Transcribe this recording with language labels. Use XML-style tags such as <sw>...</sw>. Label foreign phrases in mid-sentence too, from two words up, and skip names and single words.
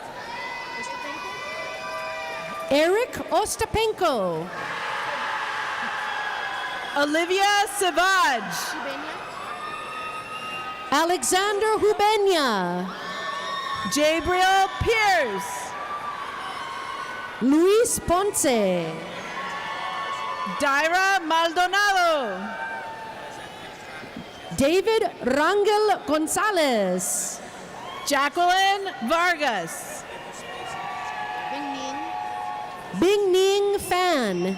<en>Eric Ostapenko. Olivia Savage. Alexander Hubenya. Gabriel Pierce. Luis Ponce. Daira Maldonado. David Rangel Gonzalez. Jacqueline Vargas. Bing Ning Fan.</en>